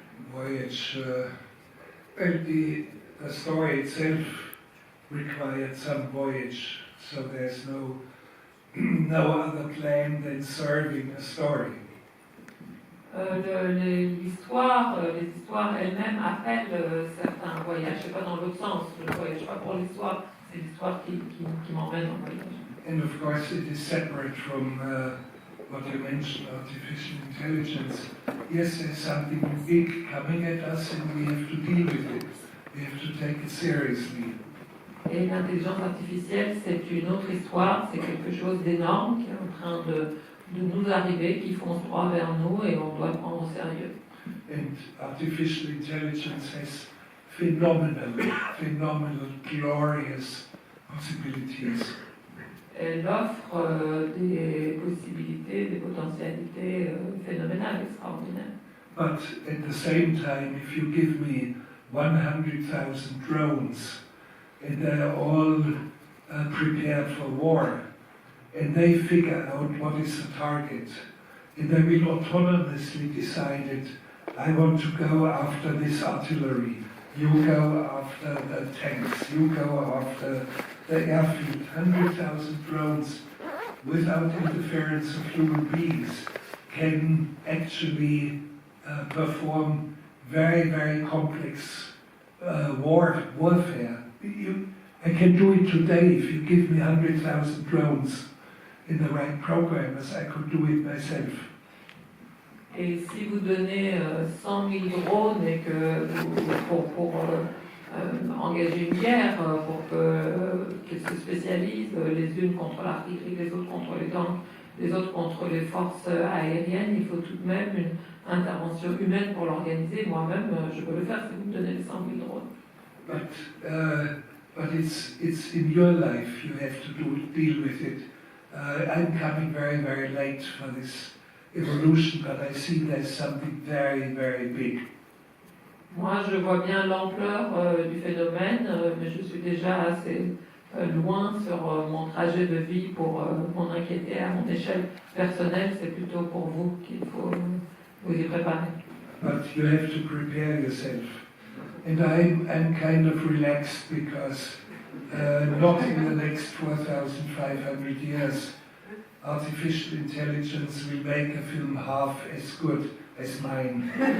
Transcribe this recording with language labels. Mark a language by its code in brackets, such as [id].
[en] Voyage, well, the story itself required some voyage, so there's no other plan than serving a story. [fr] Les histoires elles-mêmes appellent certains voyages. C'est pas dans l'autre sens. Je ne voyage pas pour l'histoire, c'est l'histoire qui m'emmène en voyage. [en] And of course, it is separate from what you mentioned, artificial intelligence. Yes, there's something big coming at us, and we have to deal with it. We have to take it seriously. [fr] Et l'intelligence artificielle, c'est une autre histoire, c'est quelque chose d'énorme qui est en train de nous arriver, qui fonce droit vers nous et on doit le prendre au sérieux. [en] And artificial intelligence has phenomenal, glorious possibilities. [fr] Elle offre des possibilités, des potentialités phénoménales, extraordinaires. [en] But at the same time, if you give me 100,000 drones, and they're all prepared for war, and they figure out what is the target, and they will autonomously decide it, I want to go after this artillery, you go after the tanks, you go after the airfield. 100,000 drones without interference of human beings can actually perform very, very complex warfare. I can do it today. If you give me 100,000 drones in the right programmers, I could do it myself. [fr] Et si vous donnez 100 000 drones et que pour engager une guerre, pour qu'ils se spécialisent les unes contre l'artillerie, les autres contre les tanks, les autres contre les forces aériennes, il faut tout de même une intervention humaine pour l'organiser. Moi-même, je peux le faire si vous me donnez les 100 000 drones. [en] But it's in your life you have to deal with it. I'm coming very, very late for this evolution, but I see there's something very, very big. [fr] Moi, je vois bien l'ampleur du phénomène, mais je suis déjà assez loin sur mon trajet de vie pour m'en inquiéter à mon échelle personnelle. C'est plutôt pour vous qu'il faut vous y préparer. [en] But you have to prepare yourself. And I'm kind of relaxed because not in the next 4,500 years artificial intelligence will make a film half as good as mine.